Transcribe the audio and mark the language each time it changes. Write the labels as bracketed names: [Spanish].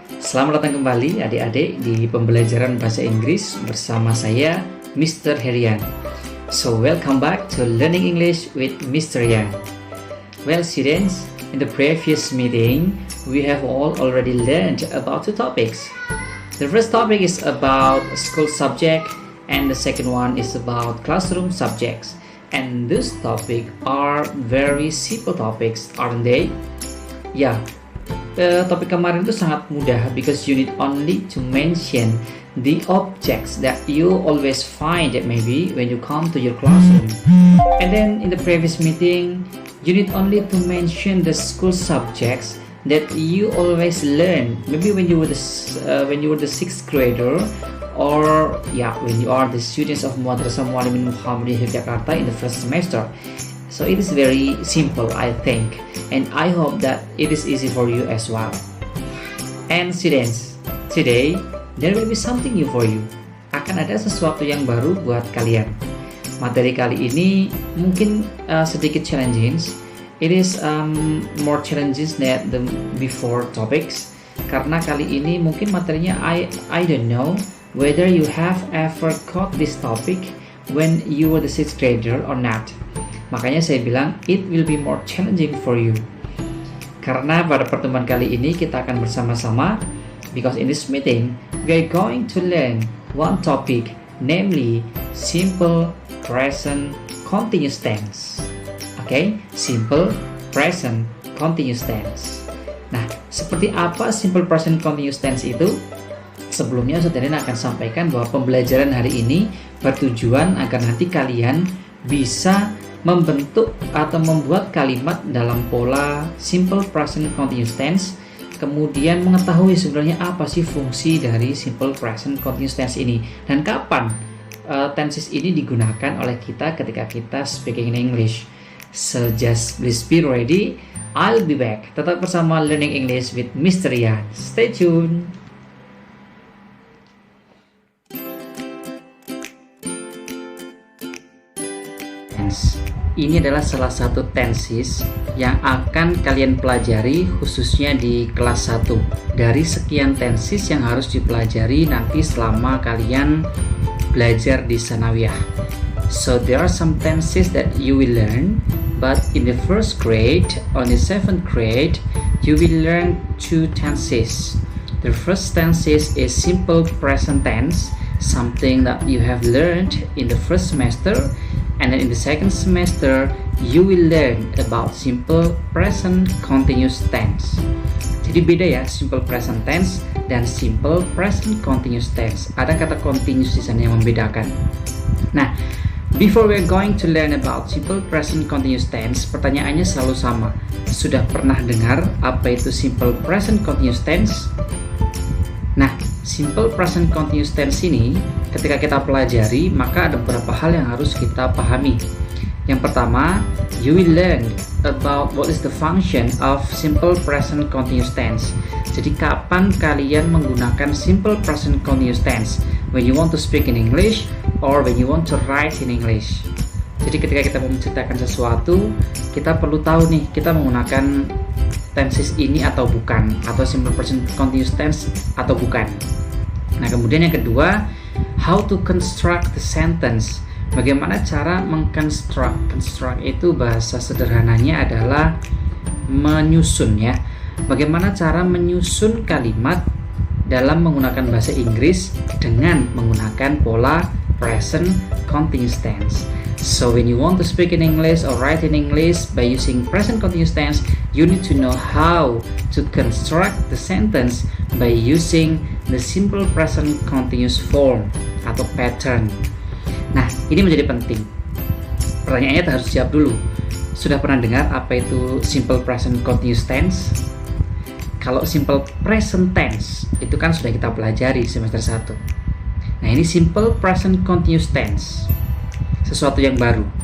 [Indonesian] Selamat datang kembali adik-adik di pembelajaran bahasa Inggris bersama saya, Mr. Herian. [English] So, welcome back to Learning English with Mr. Yang. Well, students, in the previous meeting, we have all already learned about two topics. The first topic is about school subject, and the second one is about classroom subjects. And these topics are very simple topics, aren't they? [Indonesian] Ya, topik kemarin itu sangat mudah [English] because you need only to mention the objects that you always find that maybe when you come to your classroom. And then in the previous meeting, you need only to mention the school subjects that you always learn. Maybe when you were the sixth grader, or when you are the students of Madrasah Muallimin Muhammadiyah Yogyakarta in the first semester. So it is very simple, I think, and I hope that it is easy for you as well. And students, today there will be something new for you. [Indonesian] Akan ada sesuatu yang baru buat kalian. Materi kali ini mungkin sedikit challenging. [English] It is more challenges than the before topics. [Indonesian] Karena kali ini mungkin materinya [English] I don't know whether you have ever got this topic when you were the sixth grader or not. [Indonesian] Makanya saya bilang [English] it will be more challenging for you. [Indonesian] Karena pada pertemuan kali ini kita akan bersama-sama, [English] because in this meeting we are going to learn one topic, namely simple present continuous tense. Okay, simple present continuous tense. [Indonesian] Nah, seperti apa simple present continuous tense itu? Sebelumnya Saudara akan sampaikan bahwa pembelajaran hari ini bertujuan agar nanti kalian bisa membentuk atau membuat kalimat dalam pola simple present continuous tense, kemudian mengetahui sebenarnya apa sih fungsi dari simple present continuous tense ini dan kapan tenses ini digunakan oleh kita ketika kita [English] speaking in English. So just please be ready, I'll be back. [Indonesian] Tetap bersama Learning English with Mr. Yan. [English] Stay tuned. [Indonesian] Ini adalah salah satu tenses yang akan kalian pelajari khususnya di kelas 1 dari sekian tenses yang harus dipelajari nanti selama kalian belajar di sanawiyah. [English] So there are some tenses that you will learn, but in the first grade, on the 7th grade, you will learn two tenses. The first tense is simple present tense, something that you have learned in the first semester. And then in the second semester, you will learn about simple present continuous tense. [Indonesian] Jadi beda ya, simple present tense dan simple present continuous tense. Ada kata continuous di sana yang membedakan. Nah, [English] before we're going to learn about simple present continuous tense, [Indonesian] pertanyaannya selalu sama. Sudah pernah dengar apa itu simple present continuous tense? Nah, simple present continuous tense ini ketika kita pelajari, maka ada beberapa hal yang harus kita pahami. Yang pertama, [English] you will learn about what is the function of simple present continuous tense. [Indonesian] Jadi kapan kalian menggunakan simple present continuous tense? [English] When you want to speak in English or when you want to write in English. [Indonesian] Jadi ketika kita mau menceritakan sesuatu, kita perlu tahu nih, kita menggunakan tenses ini atau bukan, atau simple present continuous tense atau bukan. Nah, kemudian yang kedua, [English] how to construct the sentence. [Indonesian] Bagaimana cara mengconstruct. Construct itu bahasa sederhananya adalah menyusun ya. Bagaimana cara menyusun kalimat dalam menggunakan bahasa Inggris dengan menggunakan pola present continuous tense. [English] So when you want to speak in English or write in English by using present continuous tense, you need to know how to construct the sentence by using the simple present continuous form atau pattern. [Indonesian] Nah, ini menjadi penting. Pertanyaannya harus jawab dulu. Sudah pernah dengar apa itu simple present continuous tense? Kalau simple present tense itu kan sudah kita pelajari semester 1. Nah, ini simple present continuous tense. Sesuatu yang baru.